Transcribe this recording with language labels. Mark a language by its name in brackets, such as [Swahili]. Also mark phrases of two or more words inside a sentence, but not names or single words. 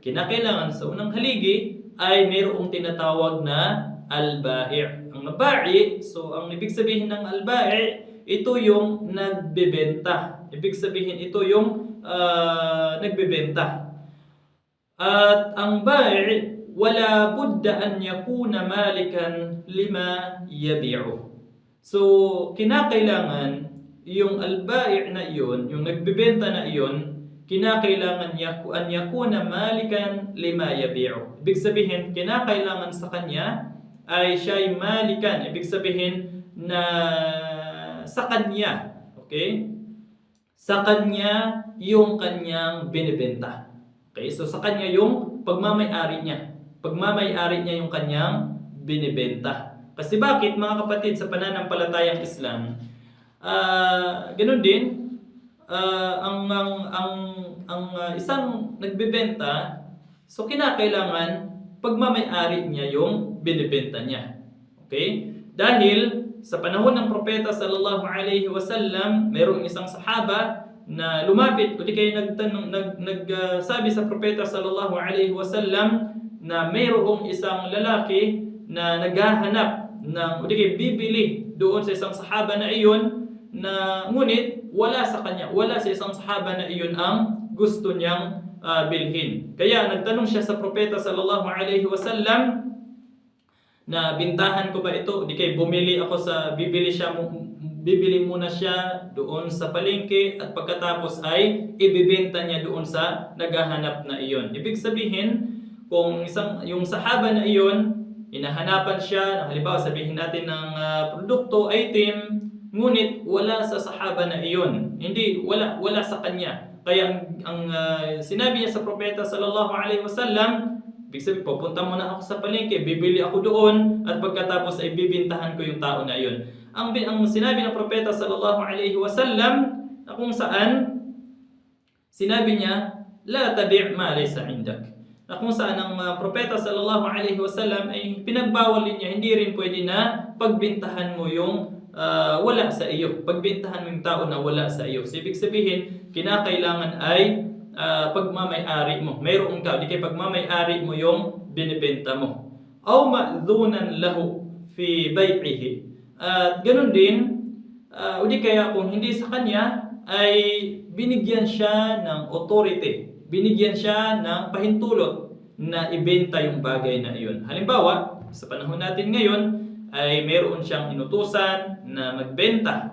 [Filipino] Kinakailangan sa unang haligi ay mayroong tinatawag na al-bai'. Ang bai', so ang ibig sabihin ng al-bai', ito yung nagbebenta. Ibig sabihin ito yung nagbebenta. At ang [Arabic] بائع ولا بد أن يكون مالكا لما يبيع. [Filipino] So, kinakailangan yung al-bai' na iyon, yung nagbebenta na iyon, kinakailangan [Arabic] أن يكون مالكا لما يبيع. [Filipino] Ibig sabihin, kinakailangan sa kanya ay siya'y malikan. Ibig sabihin na sa kanya, okay? Sa kanya yung kanyang binibenta. Okay? So, sa kanya yung pagmamay-ari niya. Pagmamay-ari niya yung kanyang binibenta. Kasi bakit, mga kapatid, sa pananampalatayang Islam, ganun din, ang isang nagbebenta, so kinakailangan pagmamay-ari niya yung binibenta niya. Okay? Dahil sa panahon ng propeta [Arabic] صلى الله عليه وسلم, [Filipino] mayroong isang sahaba na lumapit o di kaya nagsabi sa propeta [Arabic] صلى الله عليه وسلم [Filipino] na mayroong isang lalaki na naghahanap ng o di kaya bibili doon sa isang sahaba na iyon, na ngunit wala sa isang sahaba na iyon ang gusto niyang bilhin. Kaya nagtanong siya sa propeta [Arabic] صلى الله عليه وسلم [Filipino] na bintahan ko ba ito? Di kaya bibili muna siya doon sa palengke at pagkatapos ay ibibenta niya doon sa naghahanap na iyon. Ibig sabihin, kung yung sahaba na iyon, hinahanapan siya, halimbawa sabihin natin ng produkto, item, ngunit wala sa sahaba na iyon. Hindi, wala sa kanya. Kaya ang sinabi niya sa propeta [Arabic] صلى الله عليه وسلم, [Filipino] ibig sabihin, pupunta muna ako sa palengke, bibili ako doon, at pagkatapos ay bibintahan ko yung tao na iyon. Ang sinabi ng propeta [Arabic] صلى الله عليه وسلم, [Filipino] na kung saan, sinabi niya, [Arabic] لا تبع ما ليس عندك. [Filipino] Na kung saan ang propeta [Arabic] صلى الله عليه وسلم [Filipino] ay pinagbawal niya, hindi rin pwede na pagbintahan mo yung wala sa iyo. Pagbintahan mo yung tao na wala sa iyo. So, ibig sabihin, kinakailangan ay pagmamay-ari mo. Mayroon ka, di kaya pagmamay-ari mo yung binibenta mo. [Arabic] أو مأذونا له في بيعه. [Filipino] At ganun din, o di kaya kung hindi sa kanya, ay binigyan siya ng authority. Binigyan siya ng pahintulot na ibenta yung bagay na iyon. Halimbawa, sa panahon natin ngayon, ay mayroon siyang inutusan na magbenta.